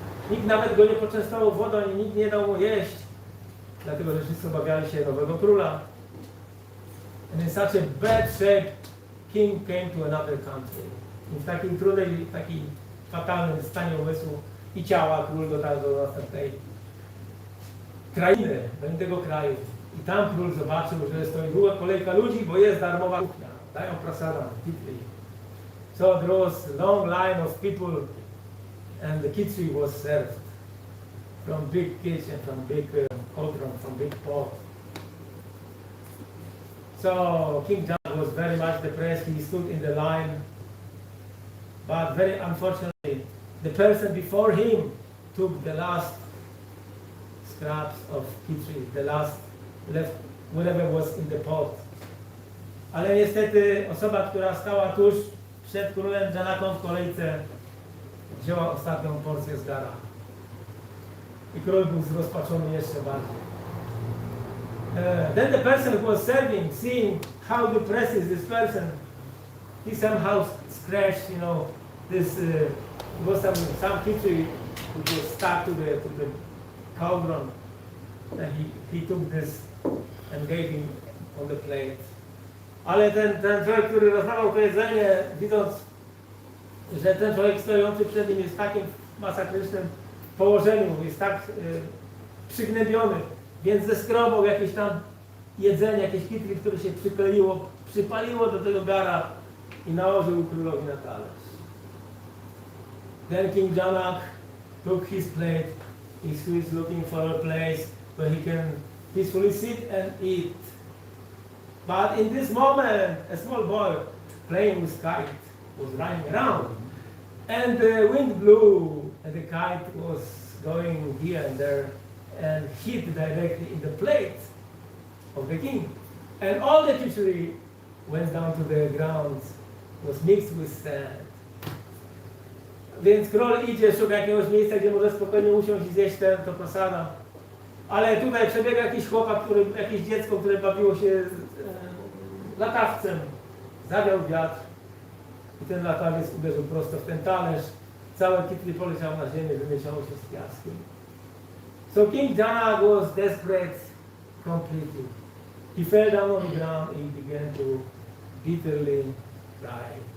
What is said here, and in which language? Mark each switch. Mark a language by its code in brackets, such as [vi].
[pl] Nikt nawet go nie poczęstował wodą i nikt nie dał mu jeść, dlatego że wszyscy obawiali się nowego króla. [en] And in such a bad shape, king came to another country. [pl] I w takim trudnej, takim fatalnym stanie umysłu i ciała król dotarł do następnej krainy, do innego kraju. I tam król zobaczył, że stoi długa kolejka ludzi, bo jest darmowa kuchnia. Dają prasada, kitli. [en] So there was a long line of people and the kitchen was served from big kitchen, from big cauldron, from big pot. So King John was very much depressed. He stood in the line, but very unfortunately, the person before him took the last scraps of kitchen, the last left whatever was in the pot. [pl] Ale niestety osoba, która stała tuż przed królem Janaką w kolejce, wzięła ostatnią porcję z gara. I król był zrozpaczony jeszcze bardziej. [en] Then the person who was serving, seeing how depressed is this person, he somehow scratched, this was some kitchen which was stuck to the cauldron, and he took this and gave him on the plate. [pl] Ale ten człowiek, który rozdawał to jedzenie, widząc, że ten człowiek stojący przed nim jest w takim masakrycznym położeniu, jest tak przygnębiony, więc zeskrobał jakieś tam jedzenie, jakieś kitki, które się przykleiło, przypaliło do tego gara i nałożył królowi na talerz. [en] Then King Janak took his plate. He was looking for a place where he can peacefully sit and eat. But in this moment, a small boy playing with kite was running around. And the wind blew, and the kite was going here and there and hit directly in the plate of the king. And all the fishery went down to the ground, was mixed with sand. [pl] Więc król idzie, szuka jakiegoś miejsca, gdzie może spokojnie usiąść i zjeść to prasada. Ale tutaj przebiega jakiś chłopak, jakieś dziecko, które bawiło się latawcem. Zawiał wiatr i ten latawiec uderzył prosto w ten talerz. Całe kitli poleciało na ziemię, wymieszało się z piaskiem. [en] So King Janak was desperate completely. He fell down on the ground and he began to bitterly cry.